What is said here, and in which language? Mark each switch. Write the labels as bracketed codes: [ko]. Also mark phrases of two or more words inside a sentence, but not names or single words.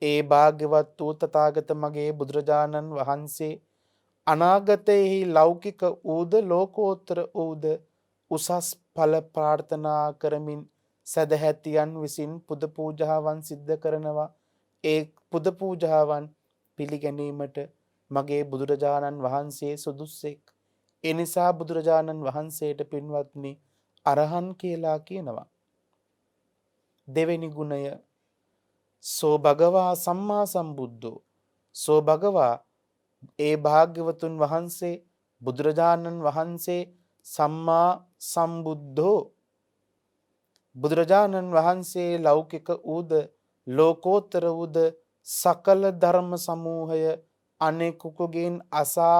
[si] ඒ භාග්‍යවත් වූ තථාගත මගේ බුදුරජාණන් වහන්සේ අනාගතයෙහි ලෞකික ඌද ලෝකෝත්තර ඌද උසස් ඵල ප්‍රාර්ථනා කරමින් සදහැතියන් විසින් පුද පූජාවන් සිද්ධ කරනවා. ඒ පුද පූජාවන් පිළිගැනීමට මගේ බුදුරජාණන් වහන්සේ සුදුස්සෙක්. ඒ නිසා බුදුරජාණන් වහන්සේට පින්වත්නි අරහන් කියලා කියනවා. දෙවෙනි ගුණය [pi] සෝ භගවා සම්මා සම්බුද්ධෝ. සෝ භගවා [si] ඒ භාග්‍යවතුන් වහන්සේ බුදුරජාණන් වහන්සේ [pi] සම්මා සම්බුද්ධෝ. [si] බුදුරජාණන් වහන්සේ ලෞකික ඌද ලෝකෝත්තර ඌද සකල ධර්ම සමූහය අනෙකුකුගෙන් අසා